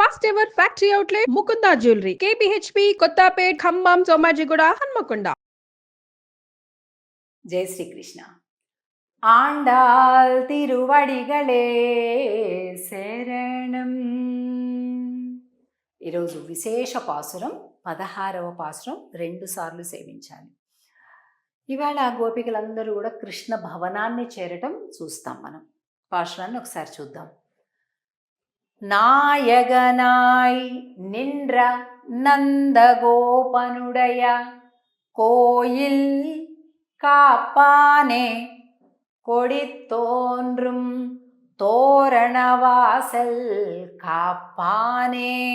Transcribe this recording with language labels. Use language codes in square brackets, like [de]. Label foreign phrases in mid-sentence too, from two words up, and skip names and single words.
[en] first ever factory outlet ముకుందా జ్యువెలరీ కేపీహెచ్పి కొత్తపేట్ ఖమ్మం సోమాజిగూడ హన్మకొండ. [ta] ஜெய் ஸ்ரீகிருஷ்ணா. ஆண்டாள் திருவடிகளே சரணம். [te] ఈరోజు విశేష పాసురం 16వ పాసురం 2 సార్లు సేవించాలి. ఇవాళ గోపికలందరూ కూడా కృష్ణ భవనాన్ని చేరటం చూస్తాం మనం. పాసురాన్ని ఒకసారి చూద్దాం. [ta] நாயகனாய் நின்ற நந்தகோபனுடைய கோயில் காப்பானே கொடித்தோன்றும் தோரணவாசல் காப்பானே